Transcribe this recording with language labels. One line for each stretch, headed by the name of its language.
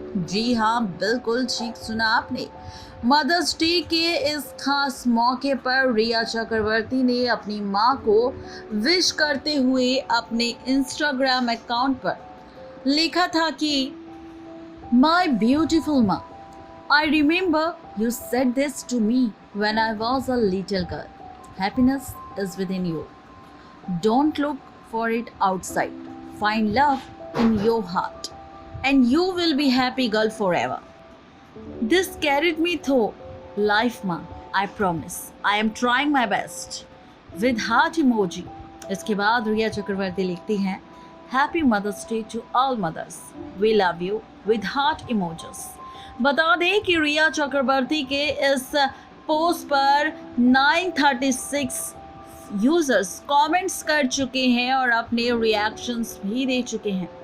Hindi: जी हाँ, बिल्कुल ठीक सुना आपने। मदर्स डे के इस खास मौके पर रिया चक्रवर्ती ने अपनी मां को विश करते हुए अपने इंस्टाग्राम अकाउंट पर लिखा था कि माय ब्यूटीफुल मां,
English: I remember you said this to me when I was a little girl. Happiness is within you. Don't look for it outside. Find love in your heart and you will be happy girl forever. This carried me through life, ma. I promise. I am trying my best. With heart emoji.
Hindi: इसके बाद रिया चक्रवर्ती लिखती हैं
English: Happy Mother's Day to all mothers. We love you with heart emojis.
Hindi: बता दें कि रिया चक्रवर्ती के इस post पर 936 यूजर्स कमेंट्स कर चुके हैं और अपने रिएक्शंस भी दे चुके हैं।